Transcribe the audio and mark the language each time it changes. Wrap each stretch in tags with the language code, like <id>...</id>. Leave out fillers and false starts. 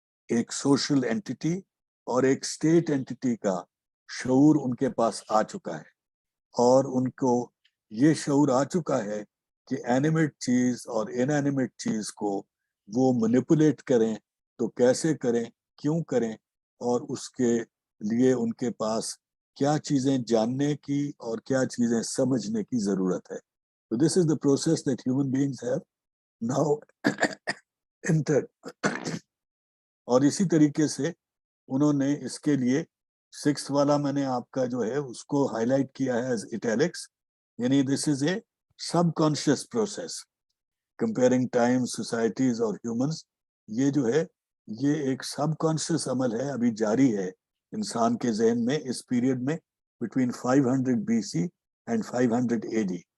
<ur>ایک social anti اور ایک اسٹیٹ اینٹی کا شعور ان کے پاس آ چکا ہے, اور ان کو یہ شعور آ چکا ہے کہ اینیمیٹ چیز اور ان اینیمیٹ چیز کو وہ مینیپولیٹ کریں تو کیسے کریں, کیوں کریں, اور اس کے لیے ان کے پاس کیا چیزیں جاننے کی اور کیا چیزیں سمجھنے کی ضرورت ہے.</ur> <en>So this is the process that human beings have now entered.</en> <ur>اور اسی طریقے سے انہوں نے اس کے لیے 6th والا میں نے آپ کا جو ہے اس کو ہائی لائٹ کیا ہے</ur> <en>as italics,</en> <ur>یعنی</ur> <en>this is a subconscious process</en> <ur>comparing time, societies اور ہیومنز. یہ جو ہے یہ ایک سب کانشیس عمل ہے, ابھی جاری ہے انسان کے ذہن میں اس پیریڈ میں</ur> <en>Between 500 BC and 500 AD.</en>